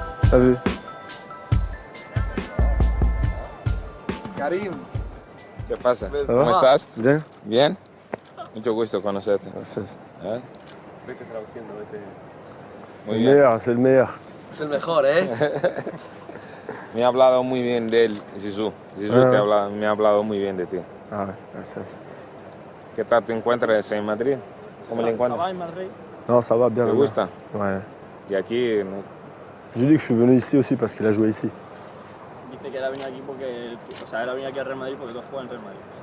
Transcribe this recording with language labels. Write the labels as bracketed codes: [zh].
[fr] T'as vu? [es] Karim, ¿qué pasa? ¿Cómo estás? Bien. Bien. Mucho gusto conocerte. Gracias. Vete traduciendo, vete. [fr] C'est le meilleur, c'est le meilleur. [es] Es el mejor, ¿eh? Me ha hablado muy bien de él, Zizou. Zizou me ha hablado muy bien de ti. Ah, gracias. ¿Qué tal te encuentras en Madrid? ¿Cómo le encuentras? [fr] Non, ça va bien. [es] ¿Te gusta? [fr] Ouais. [es] Y aquí, no. [fr] Je lui dis que je suis venu ici aussi parce qu'il a joué ici. [es] Dice que él ha venido aquí porque, o sea, él ha venido aquí a Real Madrid porque tú has jugado en Real Madrid.